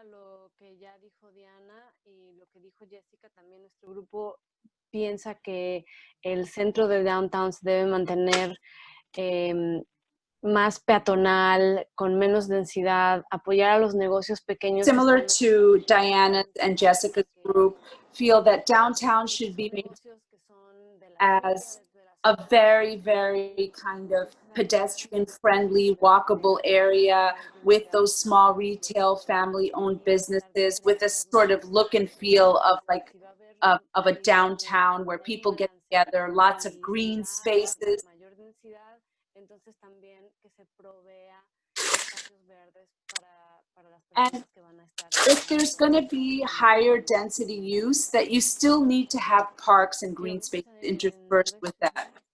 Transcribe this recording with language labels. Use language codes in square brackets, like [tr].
[es] Lo que ya dijo Diana y lo que dijo Jessica, también nuestro grupo piensa que el centro de downtown se debe mantener más peatonal, con menos densidad, apoyar a los negocios pequeños. [en] Similar to Diana and Jessica's group, feel that downtown should be maintained as a very, very kind of pedestrian-friendly, walkable area with those small retail, family-owned businesses, with a sort of look and feel of like of a downtown where people get together, lots of green spaces. [es] Entonces también que se provea espacios verdes para las personas que van a estar. [en] If there's going to be higher density use, that you still need to have parks and green spaces interspersed with that.